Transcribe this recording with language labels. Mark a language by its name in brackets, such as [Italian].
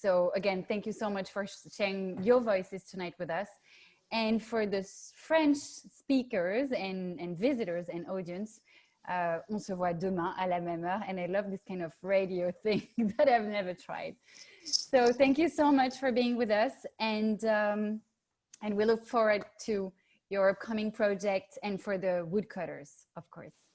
[English] So again, thank you so much for sharing your voices tonight with us. And for the French speakers and visitors and audience, [French] on se voit demain à la même heure. [English] And I love this kind of radio thing that I've never tried. So thank you so much for being with us. And we look forward to your upcoming project and for the woodcutters, of course.